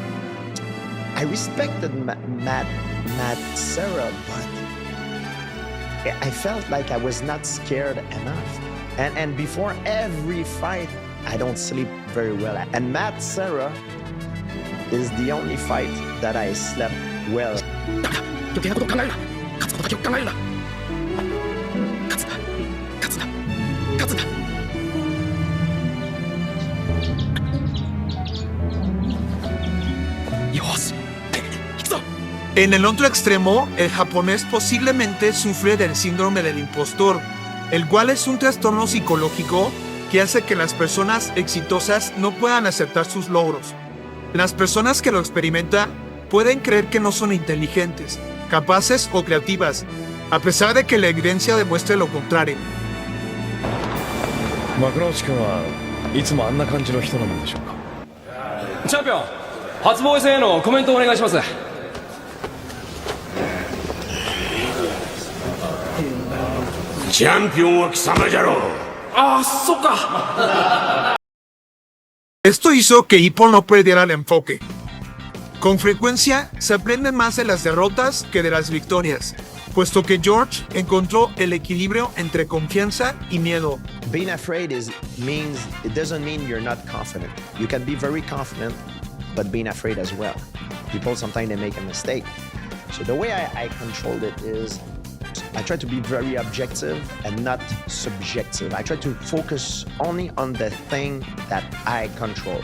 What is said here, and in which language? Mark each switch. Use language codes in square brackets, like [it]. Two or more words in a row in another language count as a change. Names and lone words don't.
[en] I respected Matt Serra, but I felt like I was not scared enough. And before every fight, I don't sleep very well. And Matt Serra is the only fight that I slept well. [es] En el otro extremo, el japonés posiblemente sufre del síndrome del impostor, el cual es un trastorno psicológico que hace que las personas exitosas no puedan aceptar sus logros. Las personas que lo experimentan pueden creer que no son inteligentes, capaces o creativas, a pesar de que la evidencia demuestre lo contrario. [ja] Makunoichi-kunはいつもあんな感じの人なんでしょうか。チャンピオン、初防衛戦へのコメントをお願いします。チャンピオンは貴様じゃろう。ああ、そっか。 [es] Esto hizo que Ippo no perdiera el enfoque. Con frecuencia se aprende más de las derrotas que de las victorias, puesto que George encontró el equilibrio entre confianza y miedo. [en] Being afraid it doesn't mean you're not confident. You can be very confident, but being afraid as well. People sometimes they make a mistake. So the way I controlled it is I try to be very objective and not subjective. I try to focus only on the thing that I control.